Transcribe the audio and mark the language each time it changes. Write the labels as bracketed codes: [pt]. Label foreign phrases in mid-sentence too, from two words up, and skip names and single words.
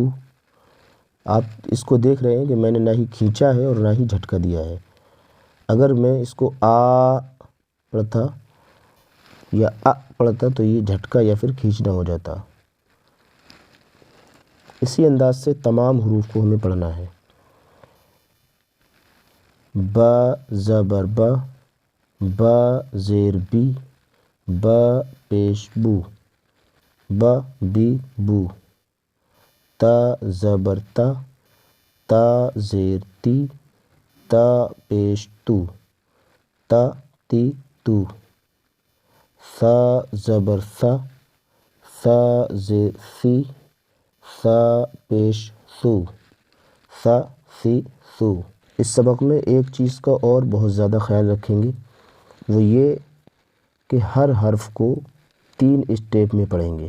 [ur] آپ اس کو دیکھ رہے ہیں کہ میں نے نہ ہی کھینچا ہے اور نہ ہی جھٹکا دیا ہے۔ اگر میں اس کو آ پڑھتا یا ا پڑھتا تو یہ جھٹکا یا پھر کھینچنا ہو جاتا۔ اسی انداز سے تمام حروف کو ہمیں پڑھنا ہے۔ با زبر با، با زیر بی، با پیش بو، با بی بو، تا زبر تا، تا زیر تی، تا پیش تو، تا تی تو، سا زبر سا، سا زیر سی، سا پیش سو، سا سی سو۔ اس سبق میں ایک چیز کا اور بہت زیادہ خیال رکھیں گے، وہ یہ کہ ہر حرف کو 3 اسٹیپ میں پڑھیں گے۔